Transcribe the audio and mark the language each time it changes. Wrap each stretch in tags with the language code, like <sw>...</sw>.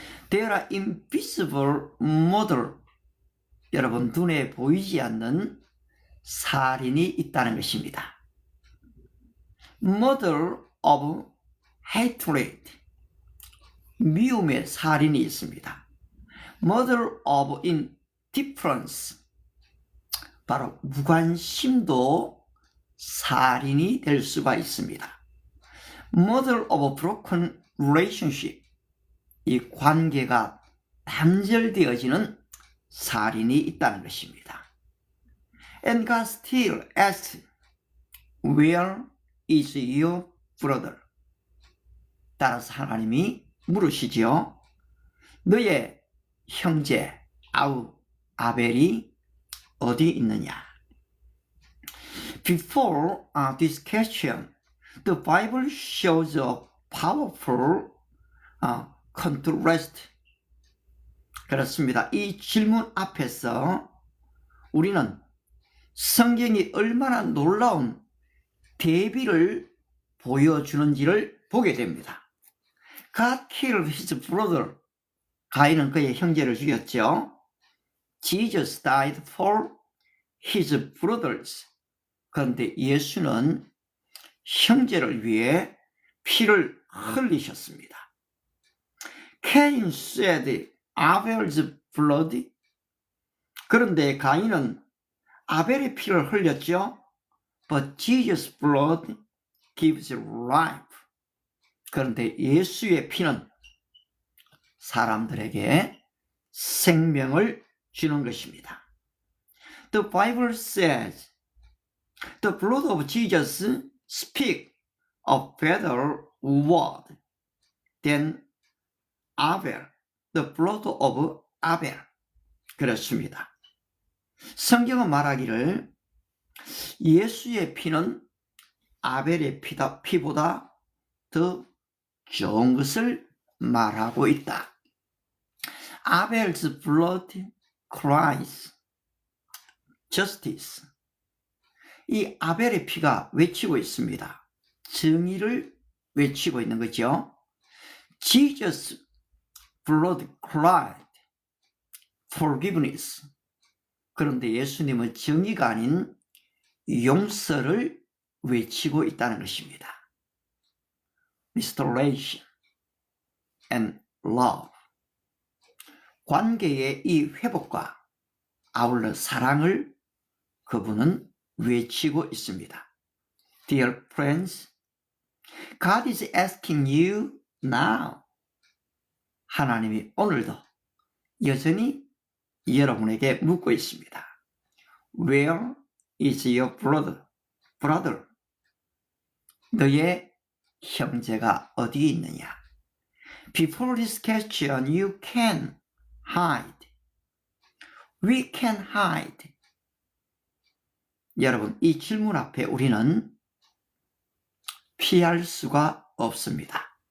<en>There are invisible murder.</en> <ko>여러분 눈에 보이지 않는 살인이 있다는 것입니다.</ko> <en>Murder of hatred.</en> <ko>미움의 살인이 있습니다.</ko> <en>Murder of indifference.</en> <ko>바로 무관심도 살인이 될 수가 있습니다.</ko> <en>Murder of broken relationship.</en> <ko>이 관계가 단절되어지는 살인이 있다는 것입니다.</ko> <en>And God still asks, Where is your brother?</en> <ko>따라서 하나님이 물으시지요. 너의 형제 아벨이 어디 있느냐?</ko> <en>Before this question, the Bible shows a powerful contrast.</en> <ko>그렇습니다. 이 질문 앞에서 우리는 성경이 얼마나 놀라운 대비를 보여주는지를 보게 됩니다.</ko> <en>God killed his brother.</en> <ko>가인은 그의 형제를 죽였죠.</ko> <en>Jesus died for his brothers.</en> <ko>그런데 예수는 형제를 위해 피를 흘리셨습니다.</ko> <en>Cain shed Abel's blood.</en> <ko>그런데 가인은 아벨의 피를 흘렸죠.</ko> <en>But Jesus' blood gives life.</en> <ko>그런데 예수의 피는 사람들에게 생명을 주는 것입니다.</ko> <en>The Bible says the blood of Jesus speaks a better word than Abel. The blood of Abel.</en> <ko>그렇습니다. 성경은 말하기를 예수의 피는 아벨의 피보다 더 좋은 것을 말하고 있다.</ko> <en>Abel's blood cries justice.</en> <ko>이 아벨의 피가 외치고 있습니다. 정의를 외치고 있는 거죠.</ko> <en>Jesus' blood cried forgiveness.</en> <ko>그런데 예수님은 정의가 아닌 용서를 외치고 있다는 것입니다.</ko> <en>Restoration and love.</en> <ko>관계의 이 회복과 아울러 사랑을 그분은 외치고 있습니다.</ko> <en>Dear friends, God is asking you now.</en> <ko>하나님이 오늘도 여전히 여러분에게 묻고 있습니다.</ko> <en>Where is your brother?</en> <ko>너의 형제가 어디 있느냐?</ko> <en>Before this question, you can hide. We can hide.</en> <ko>여러분, 이 질문 앞에 우리는 피할 수가 없습니다.</ko>